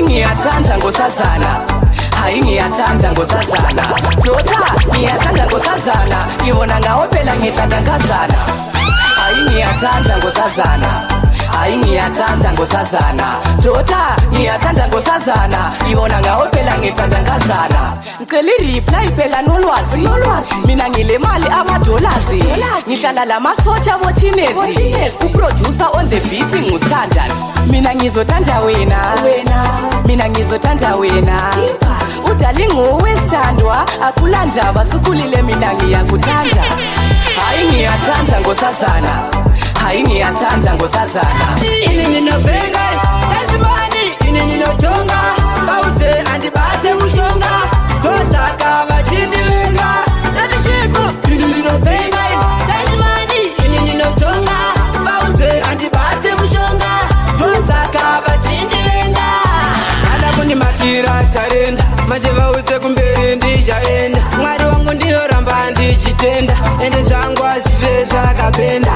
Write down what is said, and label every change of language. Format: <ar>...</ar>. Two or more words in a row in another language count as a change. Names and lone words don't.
<zu>ngiyathanda ngosazana hayi ngiyathanda ngosazana tota ngiyathanda ngosazana ngibona ngawe phela ngithandakazana hayi ngiyathanda ngosazana hayi ngiyathanda ngosazana tota ngiyathanda ngosazana ngibona ngawe phela ngithandakazana ngicela i-reply phela nolwazi mina ngile mali amadolasi ngihlala lamasotsha bothinezi uproducer</zu> <en>on the beat</en> <zu>ngusithandani mina ngizothanda wena mina ngizothanda wena udali ngowesithandwa akulandaba sukulile mina ngiyakuthanda hayi ngiyathanda ngosazana hayi ngiyathanda ngosazana</zu> <sn>ini ninobhenga ezimani ini ninotonga bauze andibate mushonga kozaka vachindivenga natishiko ini ninobhenga ezimani ini ninotonga bauze andibate mushonga kozaka vachindivenga ana kunimakira tarenda manje vause kumberi ndichaenda mwari wangu ndinoramba ndichitenda ende zvangu azvive zvakapenda</sn>